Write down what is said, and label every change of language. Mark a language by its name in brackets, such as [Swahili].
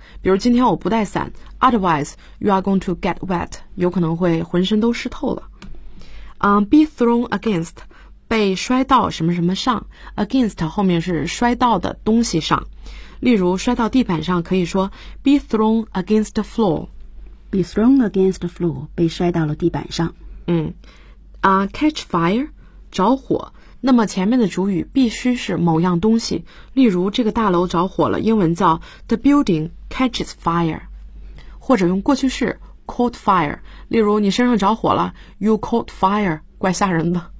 [Chinese] 比如今天我不带伞， [English] otherwise you are going to get wet， [Chinese] 有可能会浑身都湿透了。 be thrown against， 被摔到什么什么上， against 后面是摔到的东西上。例如摔到地板上可以说 [English] be thrown against the floor， be thrown against the floor， [Chinese] 被摔到了地板上。 catch fire，着火，那么前面的主语必须是某样东西，例如这个大楼着火了，英文叫 [English] The building catches fire， [Chinese] 或者用过去式 caught fire， 例如你身上着火了， [English] You caught fire， [Chinese] 怪吓人的。